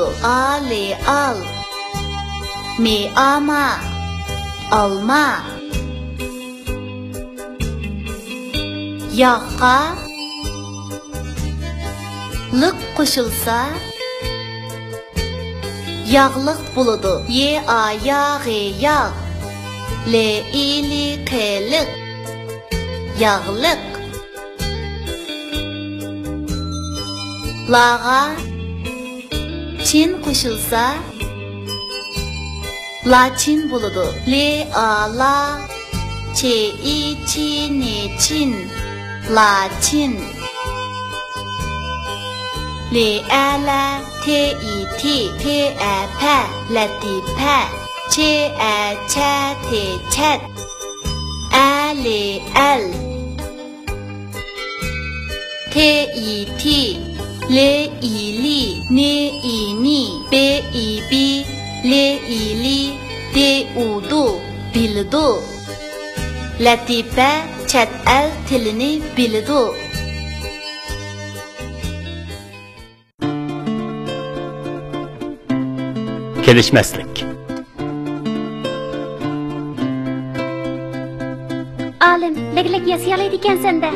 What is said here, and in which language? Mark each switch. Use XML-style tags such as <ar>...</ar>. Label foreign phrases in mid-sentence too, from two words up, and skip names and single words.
<uz>Ali al. Mi ama alma. Yoqqa liq qo'shilsa yağlıq bo'ladi. Ye a yaği yağ. Le ili qiliq. Yağlıq. Lağa chin qo'shilsa lachin bo'ladi. Le a la che i chi ni chin. Lachin. Le a la te i ti te a pa latifa. Che a cha te chat. A le al. Te i ti le i li ne i ni be i bi le i li de udu bildu. Latifa chat el tilini bildu. Kelishmaslik. Alim, leglek yasayalaydi ekansan da.</uz>